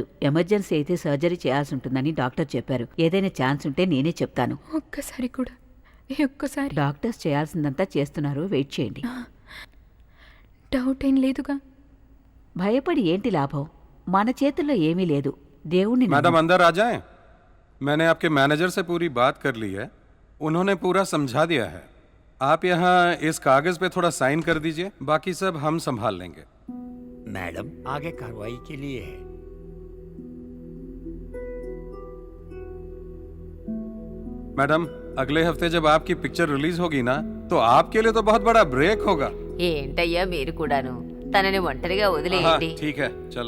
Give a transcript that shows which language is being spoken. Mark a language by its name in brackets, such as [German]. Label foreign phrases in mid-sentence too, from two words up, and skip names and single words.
[Telugu] ఎమర్జెన్సీ అయితే సర్జరీ చేయాల్సి ఉంటుందని డాక్టర్ చెప్పారు. ఏదైనా ఛాన్స్ ఉంటే నేనే చెప్తాను. ఒక్కసారి కూడా, ఒక్కసారి. డాక్టర్స్ చేయాల్సిందంతా చేస్తున్నారు, వెయిట్ చేయండి. డౌట్ ఏం లేదుగా? భయపడి ఏంటి లాభం? మన చేతుల్లో ఏమీ లేదు. దేవుణ్ణి [Hindi] मैडम अंदर आ जाएं। मैंने आपके मैनेजर से पूरी बात कर ली है, उन्होंने पूरा समझा दिया है। आप यहाँ इस कागज पे थोड़ा साइन कर दीजिए, बाकी सब हम संभाल लेंगे। मैडम आगे कार्रवाई के लिए है। मैडम अगले हफ्ते जब आपकी पिक्चर रिलीज होगी ना, तो आपके लिए तो बहुत बड़ा ब्रेक होगा। [Telugu] ఏంటయ్యా మీరు కూడాను తనని ఒంటరిగా [Hindi] हाँ, [Telugu] వదిలేయండి. [Hindi] ठीक है चलो।